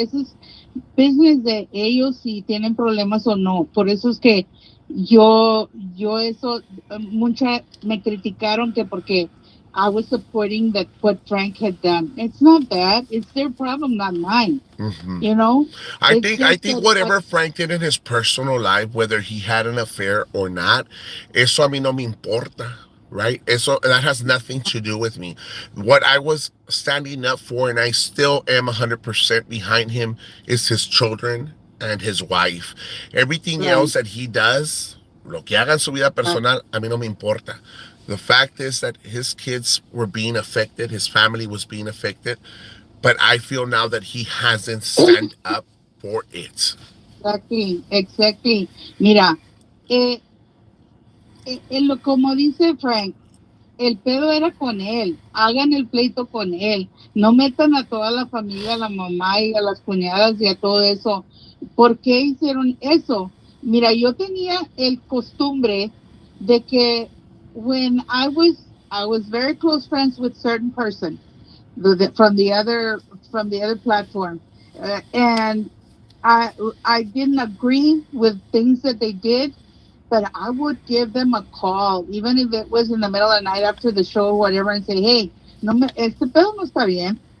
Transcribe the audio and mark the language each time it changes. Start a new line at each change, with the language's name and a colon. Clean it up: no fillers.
Spanish: Eso es business de ellos si tienen problemas o no. Por eso es que yo mucha me criticaron que porque
English: I was supporting what Frank had done. It's not that. It's their problem, not mine. Mm-hmm. I think whatever Frank did in his personal life, whether he had an affair or not,
Spanish: eso a mí no me importa.
English: Right? That has nothing to do with me. What I was standing up for, and I still am 100% behind him, is his children and his wife. Everything else that he does,
Spanish: lo que haga en su vida personal, a mí no me importa.
English: The fact is that his kids were being affected, his family was being affected, but I feel now that he hasn't stand up for it. Exactly, exactly.
Spanish: Mira, eh, como dice Frank, el pedo era con él, hagan el pleito con él, no metan a toda la familia, a la mamá y a las cuñadas y a todo eso. ¿Por qué hicieron eso? Mira, yo tenía el costumbre de que
English: when I was very close friends with certain person from the other platform, and I I didn't agree with things that they did, but I would give them a call, even if it was in the middle of the night after the show or whatever, and say, hey,
Spanish: no me, este pedo no está bien.